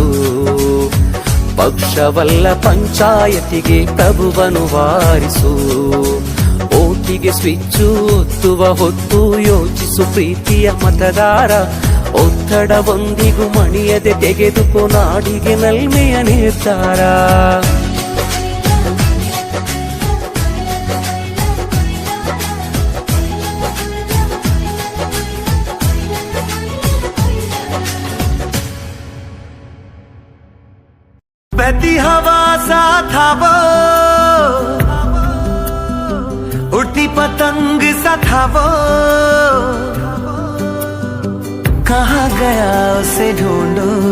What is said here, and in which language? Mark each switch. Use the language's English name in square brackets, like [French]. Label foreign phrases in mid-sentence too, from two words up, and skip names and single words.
[Kannada] ಪಕ್ಷವಲ್ಲ ಪಂಚಾಯತಿಗೆ ಪ್ರಭುವನು ವಾರಿಸು. ಓಟಿಗೆ ಸ್ವಿಚ್ಚು ಒತ್ತುವ ಹೊತ್ತು ಯೋಚಿಸು ಪ್ರೀತಿಯ ಮತದಾರ. ಒತ್ತಡವೊಂದಿಗೂ ಮಣಿಯದೆ ತೆಗೆದುಕೋ ನಾಡಿಗೆ ನಲ್ಮೆಯ ನಿರ್ಧಾರ. [Hindi] बहती हवा सा था वो, उड़ती पतंग सा था वो, कहाँ गया उसे ढूंढो.